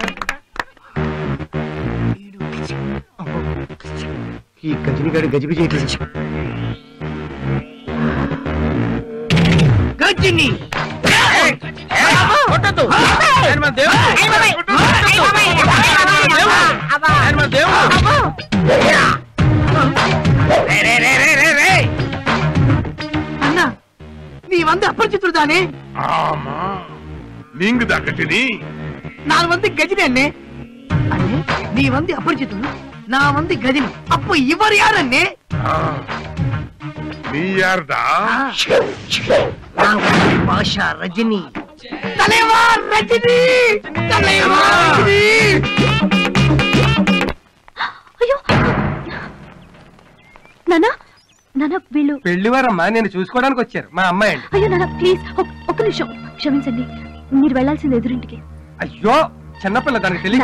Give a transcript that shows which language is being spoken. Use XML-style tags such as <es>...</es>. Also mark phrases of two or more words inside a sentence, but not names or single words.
<te>ఈ గజనిగాడు గజిబి చేయట్లేదు. గజిని కొట్టొద్దు. ఆయన మన దేవుడు. ఆయన మన దేవుడు.</te> <ta>அண்ணா நீ வந்து அபரிச்சித்துடு தானே? ஆமா, நீங்க தான் கஜினி. நான் வந்து கஜினி அண்ணே. அண்ணே நீ வந்து அபரிச்சித்துடு, நான் வந்து கஜினி. அப்ப இவர் யார் அண்ணே? நீ யார்டா? பாஷா ரஜினி. தலைவா ரஜினி, தலைவா ரஜினி.</ta> <te>అయ్యో నానా, నానా వీళ్ళు. పెళ్లివారమ్మా, నేను చూసుకోవడానికి వచ్చారు. మా అమ్మాయి అండి. అయ్యో నానా ప్లీజ్ ఒక్క నిమిషం, క్షమించండి. మీరు వెళ్ళాల్సింది ఎదురింటికి. అయ్యో చిన్నపిల్ల, దానికి తెలియక</te>